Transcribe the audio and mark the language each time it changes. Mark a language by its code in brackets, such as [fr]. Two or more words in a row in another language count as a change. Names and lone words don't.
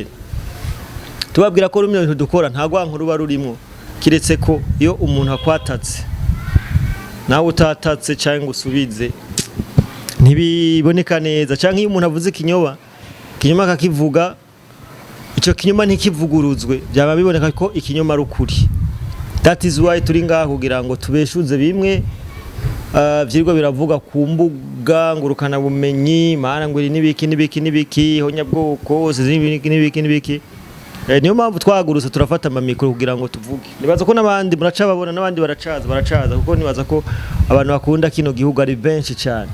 [rw] Tubabwira ko rumwe ibintu dukora nta gwankuru barurimo, kiretse ko iyo umuntu akwatatse nawe utatatse cyangwa usubize ntibiboneka neza. Cyangwa iyo umuntu avuze kinyoma akakivuga, icyo kinyoma ntikivuguruzwe, byaba biboneka ko ikinyoma ari ukuri. [en] That is why [rw] turi ngaho kugira ngo tubeshuze bimwe vyirwa biravuga ku mbuga ngurukana bumenyi, mana ngo nibiki honyabwoko nibiki. Niyo mpamvu twagurutse turafata amamikoro kugira ngo tuvuge. Nibaza ko nabandi muracababona n'abandi baracaza kuko nibaza ko abantu bakunda kino gihugu ari benshi cyane.